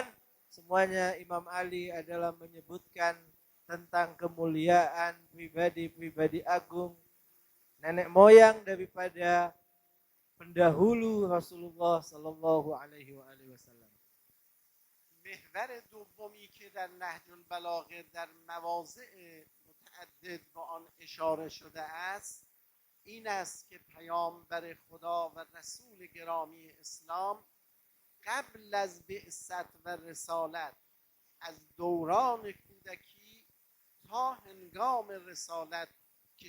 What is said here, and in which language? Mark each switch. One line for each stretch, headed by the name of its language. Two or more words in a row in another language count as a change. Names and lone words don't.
Indonesian: Semuanya Imam Ali adalah menyebutkan tentang kemuliaan pribadi-pribadi agung, nenek moyang daripada pendahulu Rasulullah
Arabic: صلى الله عليه وسلم.
Persian: محور دومی که در نهج البلاغه در مواضع متعدد به آن اشاره شده است این است که پیامبر خدا و رسول گرامی اسلام قبل از بعثت و رسالت، از دوران کودکی تا هنگام رسالت که